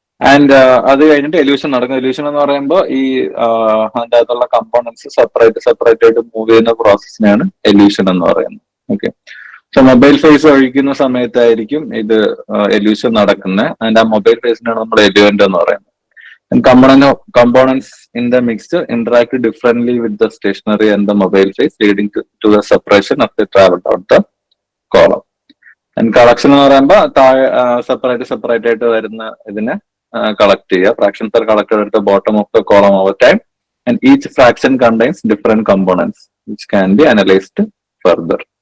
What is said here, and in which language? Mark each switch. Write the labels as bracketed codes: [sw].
[ml] And അത് കഴിഞ്ഞിട്ട് elution നടക്കും. എല്യൂഷൻ എന്ന് പറയുമ്പോൾ ഈ അതിൻ്റെ അകത്തുള്ള കമ്പോണൻസ് സെപ്പറേറ്റ് ആയിട്ട് മൂവ് ചെയ്യുന്ന പ്രോസസ്സിനെയാണ് എല്യൂഷൻ എന്ന് പറയുന്നത്. ഓക്കെ, സോ മൊബൈൽ ഫേസ് ഒഴിക്കുന്ന സമയത്തായിരിക്കും ഇത് എല്യൂഷൻ നടക്കുന്നത്. അതിന്റെ ആ മൊബൈൽ ഫേസിനാണ് നമ്മൾ എല്യൂവന്റ് എന്ന് പറയുന്നത്. [en] Components in the mixture interact differently with the stationary and the mobile phase, leading to the separation of the travel out the column. And collection [ml] എന്ന് പറയുമ്പോൾ താഴെ സെപ്പറേറ്റ് ആയിട്ട് വരുന്ന ഇതിനെ കളക്ട് ചെയ്യുക. [en] Fractions are collected at the bottom of the column over time, and each fraction contains different components which can be analyzed further.